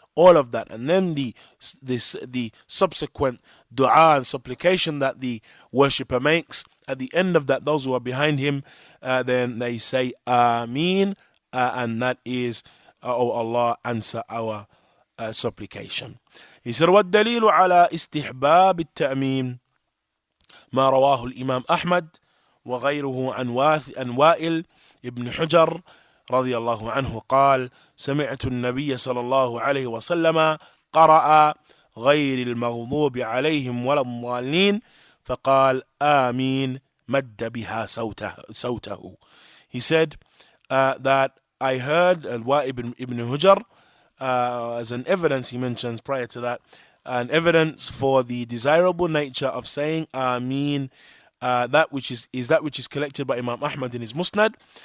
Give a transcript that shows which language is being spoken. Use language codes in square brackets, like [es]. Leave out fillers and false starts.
[en] all of that, and then the subsequent dua and supplication that the worshipper makes, at the end of that, those who are behind him, then they say Ameen, and that is, oh Allah, answer our supplication. He said, [ar] وَالدَّلِيلُ عَلَى إِسْتِحْبَابِ التَّأْمِينِ ما رواه الإمام أحمد وغيره عن وائل ابن حجر رضي الله عنه قال سمعت النبي صلى الله عليه وسلم قرأ غير المغضوب عليهم ولا الضالين فقال آمين مد بها صوته. [en] He said that I heard Wa'il ibn Hujr as an evidence, he mentions prior to that, an evidence for the desirable nature of saying Ameen, that which is collected by Imam Ahmad in his Musnad,